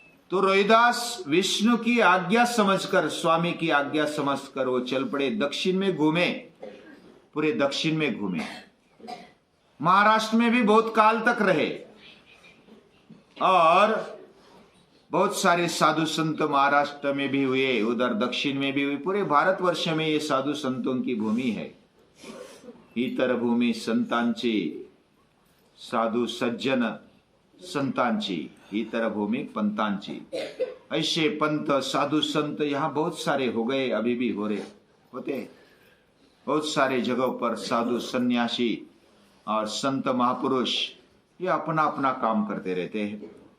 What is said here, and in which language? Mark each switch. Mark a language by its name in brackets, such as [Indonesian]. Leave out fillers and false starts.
[Hindi] तो रोहिदास विष्णु की आज्ञा समझकर, स्वामी की आज्ञा समझकर वो चल पड़े, दक्षिण में घूमे, पूरे दक्षिण में घूमे, महाराष्ट्र में भी बहुत काल तक रहे और बहुत सारे साधु संत महाराष्ट्र में भी हुए, उधर दक्षिण में भी हुए। पूरे भारतवर्ष में ये साधु संतों की भूमि है। [Marathi] इतर भूमि संतांची, साधु सज्जन संतांची, इतर भूमि पंतांची। [Hindi] ऐसे पंत साधु संत यहाँ बहुत सारे हो गए, अभी भी हो रहे होते। बहुत सारे जगहों पर साधु सन्यासी और संत महापुरुष ये अपना अपना काम करते रहते हैं।